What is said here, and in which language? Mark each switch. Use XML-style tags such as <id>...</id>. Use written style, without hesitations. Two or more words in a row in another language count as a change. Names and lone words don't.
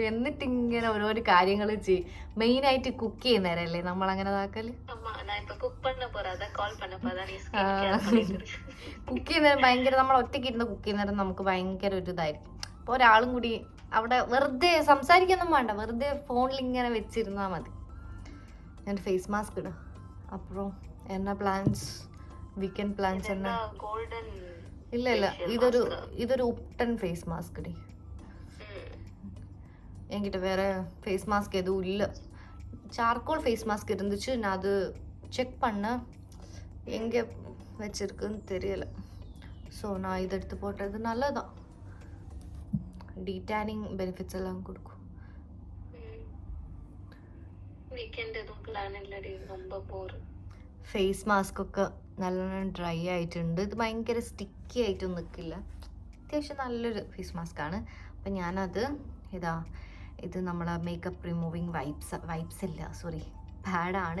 <ml>എന്നിട്ട് ഇങ്ങനെ ഓരോരോ കാര്യങ്ങൾ ചെയ്യും. മെയിനായിട്ട് കുക്ക് ചെയ്യുന്നവരല്ലേ നമ്മളങ്ങനെ ഇതാക്കല്. കുക്ക് ചെയ്യുന്നേരം ഭയങ്കര, നമ്മൾ ഒറ്റയ്ക്ക് ഇരുന്ന് കുക്ക് ചെയ്യുന്നേരം നമുക്ക് ഭയങ്കര ഒരു ഇതായിരിക്കും. അപ്പോൾ ഒരാളും കൂടി അവിടെ വെറുതെ സംസാരിക്കൊന്നും വേണ്ട, വെറുതെ ഫോണിൽ ഇങ്ങനെ വെച്ചിരുന്നാൽ മതി. ഞാൻ</ml> <en>face mask</en> <ml>ഇടാം.</ml> <ta>அப்புறம் என்ன பிளான்ஸ்,</ta> <en>weekend plans</en> <ta>என்ன?</ta> <ml>இல்ல ഇതൊരു ഉപ്ടൻ</ml> <en>face mask</en> <ml>ഡി.</ml> <ta>என்கிட்ட வேற</ta> <en>face mask</en> <ta>எதுவும் இல்லை.</ta> <en>charcoal face mask</en> <ta>இருந்துச்சு. நான் அது செக் பண்ணேன், எங்கே வச்சிருக்குன்னு தெரியல. ஸோ நான் இதை எடுத்து போட்டது நல்லதான்.</ta> <en>detanning benefits</en> <ta>எல்லாம் கொடுக்கும்.</ta> <en>face mask</en> <ml>ഒക്കെ നല്ലോണം ഡ്രൈ ആയിട്ടുണ്ട്. ഇത് ഭയങ്കര സ്റ്റിക്കി ആയിട്ടൊന്നും നിൽക്കില്ല. അത്യാവശ്യം നല്ലൊരു</ml> <en>face mask</en> <ml>ആണ്. അപ്പം ഞാനത് ഇത് നമ്മളെ</ml> <en>makeup removing wipes</en> <ml>അല്ല, സോറി, പാഡാണ്.</ml>